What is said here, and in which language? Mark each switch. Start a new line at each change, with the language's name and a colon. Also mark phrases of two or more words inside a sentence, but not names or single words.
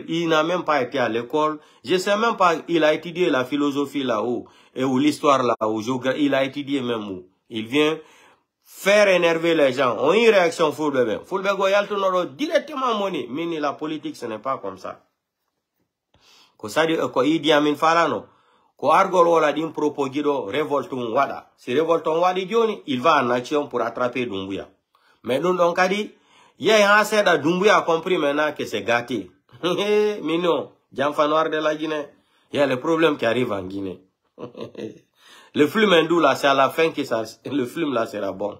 French: Il n'a même pas été à l'école. Je ne sais même pas, il a étudié la philosophie là-haut, ou l'histoire là-haut, il a étudié même où. Il vient faire énerver les gens. On a une réaction Fulbebe.
Fula: Fulbego yaltonoro directement moni.
French: Mais la politique, ce n'est pas comme ça.
Fula: Ko Idi Amin falano. Ko argol wala dim propogido révolton wada. Si révolton wadi joni,
French: il va en action pour attraper Doumbouya. Mais nous donc a dit, Doumbouya a compris maintenant que c'est gâté. Mais non, Djamfa Noir de la Guinée. Il y a le problème qui arrive en Guinée. Le film hindou là, c'est à la fin que ça, le film là sera bon.